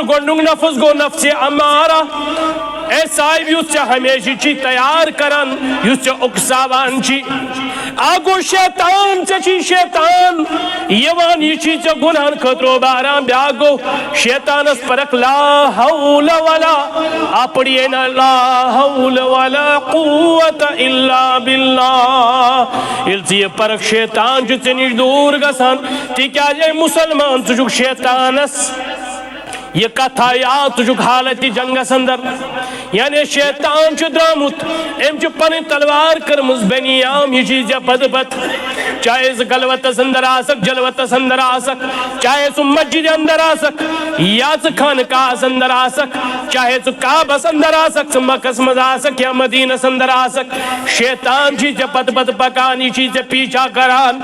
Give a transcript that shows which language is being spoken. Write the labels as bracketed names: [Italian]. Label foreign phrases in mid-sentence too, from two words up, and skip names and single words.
[Kashmiri] گۄڈنیُک نفس گو نفس امارہ, اے صاحب یُس ژےٚ ہمیشہ چھی تیار کران, یُس ژےٚ اُکساوان چھی. اکھ گو شیطان, ژےٚ چھی شیطان یوان یہ چھی ژےٚ گناہن خٲطرٕ باران. بیاکھ گو شیطانس پرکھ [Arabic] لا حول ولا, [Urdu] آپ پڑھیے نا [Arabic] لا حول ولا قوت الا باللہ. [Kashmiri] ییٚلہِ ژٕ یہِ پرکھ شیطان چھُ ژےٚ نِش دوٗر گژھان, تِکیازِ اے مسلمان ژٕ چھُکھ شیطانس یہ کتھا یاد, ژٕ چھُکھ حالت جنگس اندر. یعنی شیطان چھُ درامُت, أمۍ چھُ پنٕنۍ تلوار کٔرمٕژ بنیام, یہ چھی ژےٚ پتہٕ پتہٕ, چاہے ژٕ گلوتس اندر آسکھ جلوتس اندر آسکھ, چاہے ژٕ مسجد اندر آسکھ یا ژٕ خانقاہس اندر آسکھ, چاہے ژٕ کعبس اندر آسکھ, ژٕ مکس منٛز آسکھ یا مدینس اندر آسکھ, شیطان چھی ژےٚ پتہٕ پتہٕ پکان, یہ چھی ژےٚ پیچھا کران.